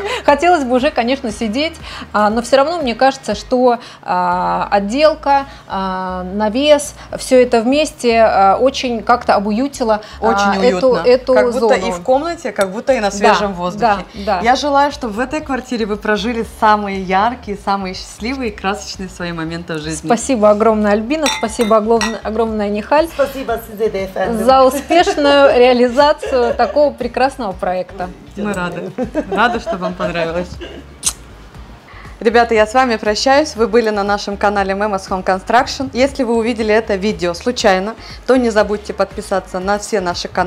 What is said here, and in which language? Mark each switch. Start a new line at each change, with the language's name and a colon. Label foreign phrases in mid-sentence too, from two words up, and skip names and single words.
Russian: Хотелось бы уже, конечно, сидеть, но все равно мне кажется, что отделка, навес, все это вместе очень как-то обуютило Очень эту уютно. Как будто зону. и в комнате, как будто и на свежем воздухе. Да. Я желаю, чтобы в этой квартире вы прожили самые яркие, самые счастливые и красочные свои моменты в жизни. Спасибо огромное, Альбина, спасибо огромное, Нихаль,
Turkish: Спасибо size de efendim.
Russian: за успешную реализацию такого прекрасного проекта. Мы рады. Рады, что вам понравилось. Ребята, я с вами прощаюсь. Вы были на нашем канале Memas Home Construction. Если вы увидели это видео случайно, то не забудьте подписаться на все наши каналы.